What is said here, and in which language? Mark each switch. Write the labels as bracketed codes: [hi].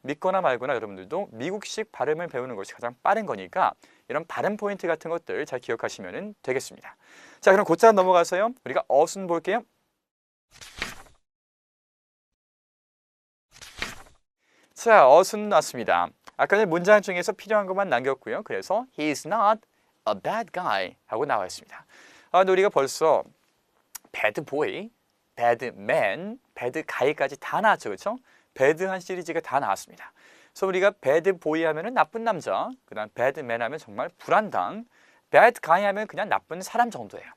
[ko] 믿거나 말거나 여러분들도 미국식 발음을 배우는 것이 가장 빠른 거니까 이런 발음 포인트 같은 것들 잘 기억하시면 되겠습니다. 자, 그럼 곧장 넘어가서요. 우리가 어순 볼게요. 자, 어순 났습니다. 아까 전에 문장 중에서 필요한 것만 남겼고요. 그래서 [en] He's not a bad guy [ko] 하고 나와 있습니다. 근데 우리가 벌써 bad boy, bad man, bad guy까지 다 나왔죠, 그렇죠? bad한 시리즈가 다 나왔습니다. 그래서 우리가 bad boy 하면은 나쁜 남자, 그다음 bad man 하면 정말 불안당, bad guy 하면 그냥 나쁜 사람 정도예요.